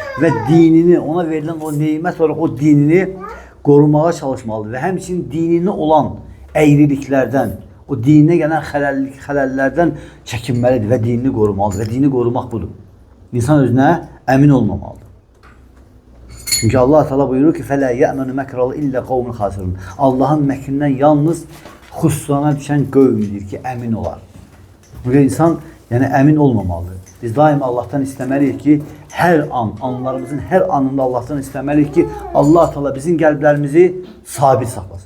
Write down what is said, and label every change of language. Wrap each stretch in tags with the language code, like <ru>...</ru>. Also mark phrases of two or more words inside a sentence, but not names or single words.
<az>Və dinini, ona verilən o neymət olarak o dinini qorumağa çalışmalıdır. Və həmçinin dinini olan əyriliklərdən, o dininə gələn xələllərdən çəkinməlidir və dinini qorumalıdır. Və dini qorumaq budur. İnsan özünə əmin olmamalıdır. Çünki Allah Teala buyurur ki,</az> <ar>فَلَا يَأْمَنُ مَكْرَ إِلَّا قَوْمٌ خَاسِرُونَ</ar> <az>Allahın məkrindən yalnız xüsusuna düşən qövmdür ki, əmin olar. Çünki insan yəni əmin olmamalıdır. Biz daima Allah'tan istəməliyik ki, hər an, anlarımızın hər anında Allah'tan istəməliyik ki, Allah Teala bizim qəlblərimizi sabit saxlasın.</az>